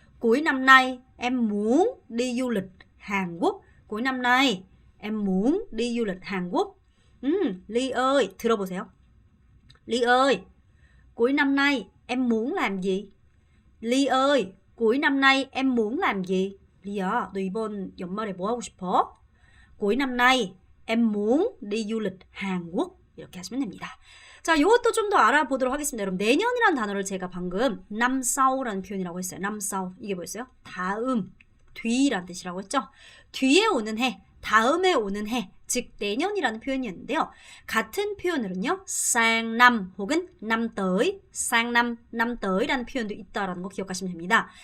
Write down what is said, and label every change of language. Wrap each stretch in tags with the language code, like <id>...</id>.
<vi>cuối năm nay em muốn đi du lịch Hàn Quốc. cuối năm nay em muốn đi du lịch Hàn Quốc.</vi> <ko>Ly ơi, 들어보세요.</ko> <vi>Ly ơi, cuối năm nay em muốn làm gì? Ly ơi, cuối năm nay em muốn làm gì?</vi> <ko>리야, 너 이번 연말에 뭐 하고 싶어?</ko> <vi>cuối năm nay em muốn đi du lịch Hàn Quốc.</vi> <ko>이렇게 하시면 됩니다. 자, 이것도 좀 더 알아보도록 하겠습니다. 여러분, 내년이라는 단어를 제가 방금 năm sau라는 표현이라고 했어요. năm sau. 이게 뭐였어요? 다음, 뒤라는 뜻이라고 했죠? 뒤에 오는 해, 다음에 오는 해, 즉 내년이라는 표현이었는데요. 같은 표현으로는요, sang năm 혹은 năm tới, sang năm, năm tớ이라는 표현도 있다라는 거 기억하시면 됩니다.</ko>